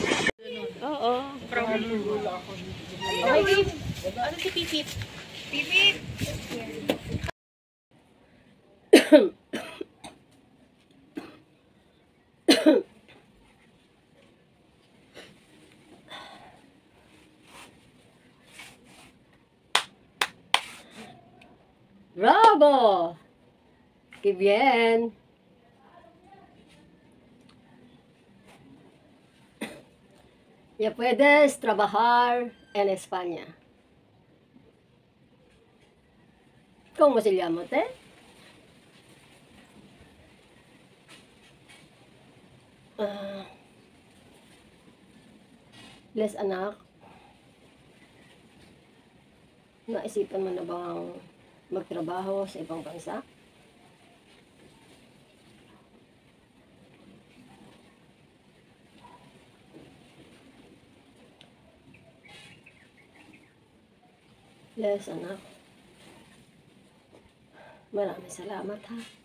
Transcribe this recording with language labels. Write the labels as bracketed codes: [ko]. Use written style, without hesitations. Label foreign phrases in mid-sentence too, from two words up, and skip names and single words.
[en] Okay, babe. [tl] Ano si Pipip? Pipip! [es] Bravo! ¡Qué bien! Ya puedes trabajar en España. ¿Cómo se llama usted? [tl] Ah, Les anak, naisipan mo na bang magtrabaho sa ibang bansa? Les anak, maraming salamat ha.